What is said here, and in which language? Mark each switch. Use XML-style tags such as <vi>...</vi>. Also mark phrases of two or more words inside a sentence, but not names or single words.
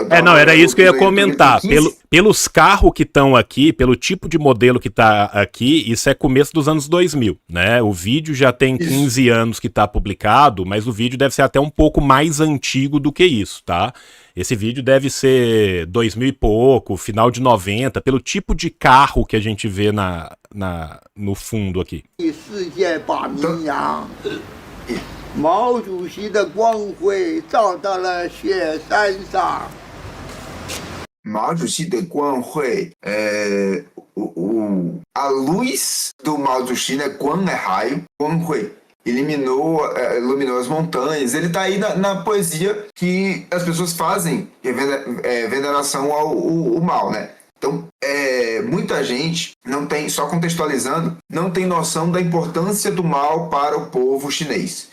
<pt>Era isso que eu ia comentar. Pelos carros que estão aqui, pelo tipo de modelo que tá aqui, isso é começo dos anos 2000, né? O vídeo já tem 15 anos que tá publicado, mas o vídeo deve ser até um pouco mais antigo do que isso, tá? Esse vídeo deve ser 2000 e pouco, final de 90, pelo tipo de carro que a gente vê no fundo aqui.</pt> <zh>毛主席的光辉照到了雪山上。毛主席的光辉,</zh> <pt>a luz do Mao Tzu-Chi, né? Guan é raio, Guanhui iluminou as montanhas. Ele está aí na poesia que as pessoas fazem veneração ao Mao, né? Então, muita gente não tem, só contextualizando, não tem noção da importância do Mao para o povo chinês.</pt>